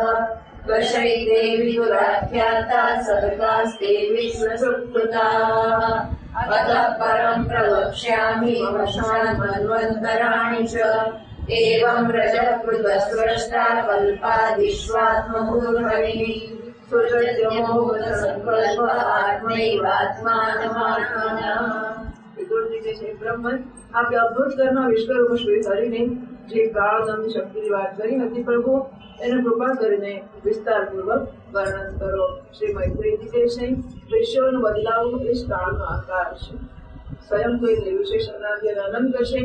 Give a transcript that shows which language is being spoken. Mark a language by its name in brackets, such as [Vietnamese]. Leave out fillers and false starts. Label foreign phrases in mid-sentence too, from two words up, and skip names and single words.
[Sanskrit] दशैते विदुराख्याता सर्गास्ते विश्वसुकृताः अतः परं प्रवक्ष्यामि वशान् मन्वन्तराणि च एवं रजकृतस्रष्टा कल्पादिष्वात्मभूर्भणिः सुरजमोहसङ्कल्प आत्मैवात्मानमात्मनः [Gujarati] બ્રહ્મન આ અદ્ભુત કર્મ વિશ્વરૂપ શ્રી કરીને જે કાળ નામની શક્તિની વાત કરી હતી પ્રભુ એને કૃપા કરીને વિસ્તારપૂર્વક વર્ણન કરો. શ્રી મૈત્રીજી કહે છે વિશ્વનું બદલાવું એ કાળનો આકાર છે. સ્વયં તો એને વિશેષ અનાદિ અનંત છે.